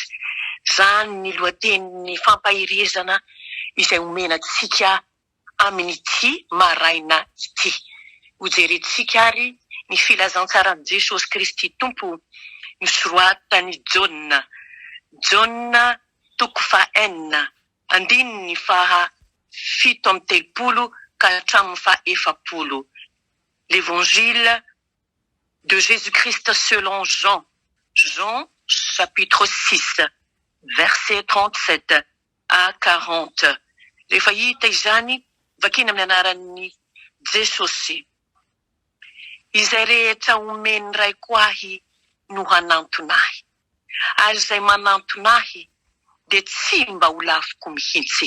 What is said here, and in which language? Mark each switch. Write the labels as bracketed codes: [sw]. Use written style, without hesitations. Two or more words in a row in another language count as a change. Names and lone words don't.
[mg] Zany ny lohatenin'ny fampahirizana izay omenantsika amin'ity maraina ity. Hojerentsika ary ny filazantsarani Jesosy Kristy Tompo nosoratany Jaona. Jaona 4:1, andininy faha 7 ka hatramin'ny faha 10. [fr] L'évangile de Jésus-Christ selon Jean. Jean chapitre 6, verset 37 à 40. [mg] Rehefa hita izany, vakina amin'ny anaran'ny Jesosy. Izay rehetra omeny raiko ahy no hanantonahy. Ary izay manantonahy dia tsy mba ho laviko mihitsy.